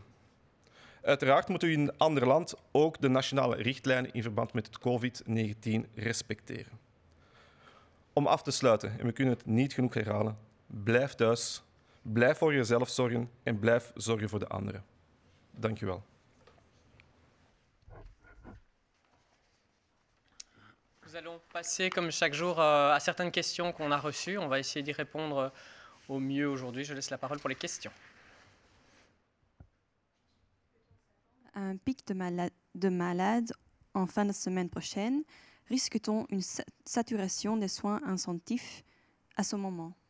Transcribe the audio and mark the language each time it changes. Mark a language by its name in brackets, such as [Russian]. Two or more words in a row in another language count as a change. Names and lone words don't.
[Dutch] Uiteraard moet u in een ander land ook de nationale richtlijnen in verband met het COVID-19 respecteren. Om af te sluiten, en we kunnen het niet genoeg herhalen, blijf thuis, blijf voor jezelf zorgen en blijf zorgen voor de anderen. Dank u wel. [French] Nous allons passer, comme chaque jour, à certaines questions qu'on a reçues. On va essayer d'y répondre au mieux aujourd'hui. Je laisse la parole pour les questions. Un pic de malades en fin de semaine prochaine, risque-t-on une saturation des soins intensifs à ce moment?